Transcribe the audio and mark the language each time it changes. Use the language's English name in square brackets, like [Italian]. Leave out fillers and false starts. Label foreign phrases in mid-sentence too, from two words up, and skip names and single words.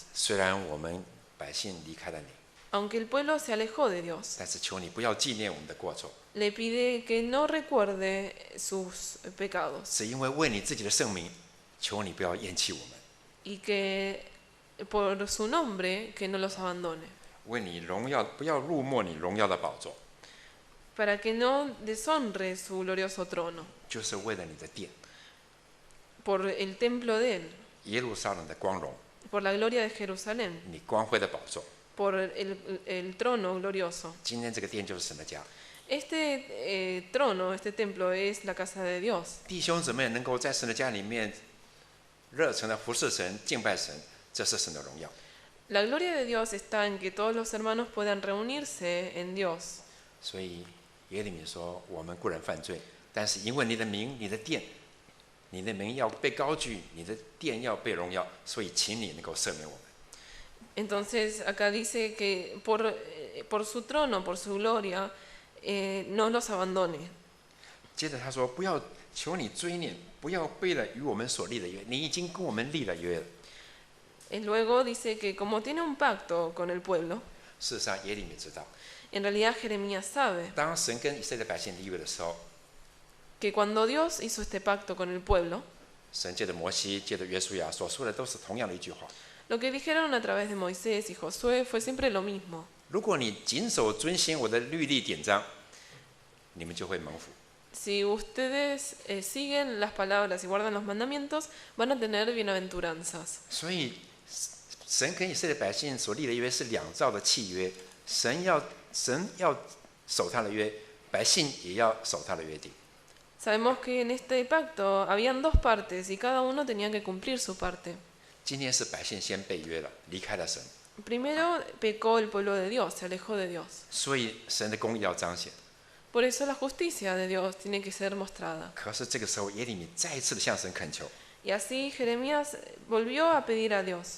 [Chinese] 虽然我们百姓离开了你， [Spanish] Aunque el pueblo se alejó de Dios, [Chinese] 但是求你不要纪念我们的过错， [Spanish] le pide que no recuerde sus pecados [Chinese] 是因为为你自己的圣名，求你不要厌弃我们， [Spanish] y que por su nombre que no los abandone, [Chinese] 为你荣耀，不要辱没你荣耀的宝座， [Spanish] para que no deshonre su glorioso trono, [Chinese] 就是为了你的殿。 [Spanish] por el templo de él, [Chinese] 耶路撒冷的光荣， [Spanish] por la gloria de Jerusalén, [Chinese] 你光辉的宝座。 [Spanish] por el trono glorioso. [Chinese] 今天这个殿就是神的家， [Spanish] Este trono, este templo es la casa de Dios. [Chinese] 弟兄姊妹能够在神的家里面热诚的服侍神、敬拜神，这是神的荣耀。 [Spanish] La gloria de Dios está en que todos los hermanos puedan reunirse en Dios. [Chinese] 所以耶利米说：“我们固然犯罪，但是因为你的名、你的殿、你的名要被高举，你的殿要被荣耀，所以请你能够赦免我们。” [Spanish] Entonces acá dice que por su trono, por su gloria, no los abandone. [Chinese] 接着他说：“不要求你追念，不要背了与我们所立的约，你已经跟我们立了约了。” [Spanish] Luego dice que como tiene un pacto con el pueblo, [Chinese] 事实上，耶利米知道， [Spanish] en realidad Jeremías sabe [Chinese] 当神跟以色列百姓立约的时候， [Spanish] que cuando Dios hizo este pacto con el pueblo, [Chinese] 神借着摩西、借着约书亚所说的都是同样的一句话： [Spanish] lo que dijeron a través de Moisés y Josué fue siempre lo mismo. [Chinese] 如果你谨守遵行我的律例典章，你们就会蒙福。 [Spanish] Si ustedes siguen las palabras y guardan los mandamientos, van a tener bienaventuranzas. [Chinese] 所以，神跟以色列百姓所立的约是两造的契约，神要守他的约，百姓也要守他的约定。 [Spanish] Sabemos que en este pacto habían dos partes y cada uno tenía que cumplir su parte. [Chinese] 今天是百姓先背约了，离开了神， [Spanish] Primero pecó el pueblo de Dios, se alejó de Dios. [Chinese] 所以神的公义要彰显。 [Spanish] Por eso la justicia de Dios tiene que ser mostrada. [Chinese] 可是这个时候，耶利米再一次的向神恳求： [Spanish] Y así Jeremías volvió a pedir a Dios,